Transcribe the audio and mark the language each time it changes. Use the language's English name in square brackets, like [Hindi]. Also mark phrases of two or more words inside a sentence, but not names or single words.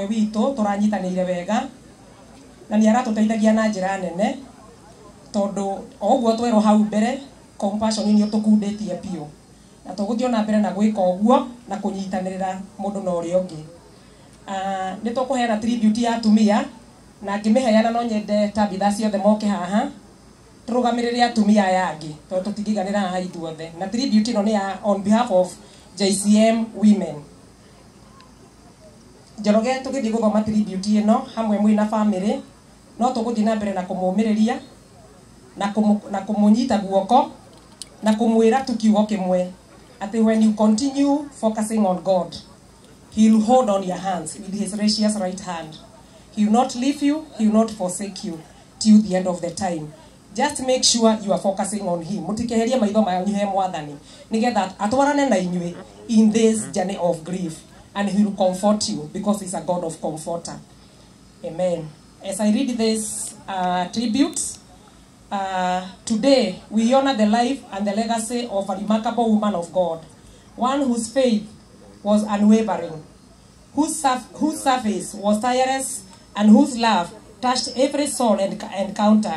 [Kikuyu] witu turanyitanire wega na ni aratuteithagia na njira nene tondu oguo twero hau mbere compassion ni tukunditie pio na tuguthio na mbere na gwika oguo na kunyitanirira mundu na uri ungi ni tukuheana tribute ya atumia na ngimiheana no nyende Tabitha ciothe moke haha turugamirire atumia yangi tondu tutingiganira haha ithuothe na tribute no ni [English] on behalf of JCM women. [Kikuyu] Njoroge tugithi guthoma tribute ino hamwe mwina family no tuguthi na mbere na kumumiriria na kumunyita guoko na kumwira tukiugo kimwe ati [English] when you continue focusing on God, he will hold on your hands with his gracious right hand. He will not leave you, he will not forsake you till the end of the time. Just make sure you are focusing on him. [Kikuyu] Mutikeherie maitho manyu he mwathani nigetha atwarane na inyui [English] in this journey of grief, and he will comfort you because he's a God of comforter. Amen. As I read this tribute, today we honor the life and the legacy of a remarkable woman of God, one whose faith was unwavering, whose service was tireless, and whose love touched every soul encountered.